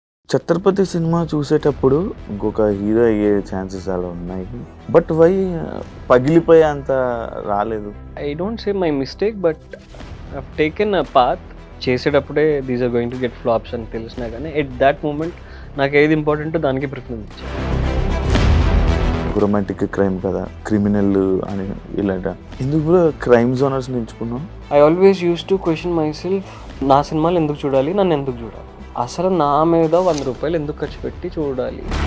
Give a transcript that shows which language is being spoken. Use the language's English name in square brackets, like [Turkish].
[Telugu] 'Chhatrapati' cinema చూసేటప్పుడు ఇంకొక hero అయ్యే ఛాన్సెస్ అలా ఉన్నాయి. [English] but why [Telugu] పగిలిపోయేంత రాలేదు? [English] I don't say my mistake, but I've taken a path. [Telugu] చేసేటప్పుడే [English] these are going to get flops [Telugu] అని తెలిసినా కానీ [English] at that moment [Telugu] నాకు ఏది ఇంపార్టెంటో దానికి ప్రిఫరెన్స్ ఇచ్చాను. రొమాంటిక్ క్రైమ్ కదా, క్రిమినల్ అని ఇలాంట ఎందుకు కూడా crime genres ఎంచుకున్నాం? [English] I always use to question my self, [Telugu] నా సినిమాలు ఎందుకు చూడాలి, నన్ను ఎందుకు చూడాలి, అసలు నా మీద 100 రూపాయలు ఎందుకు ఖర్చు పెట్టి చూడాలి.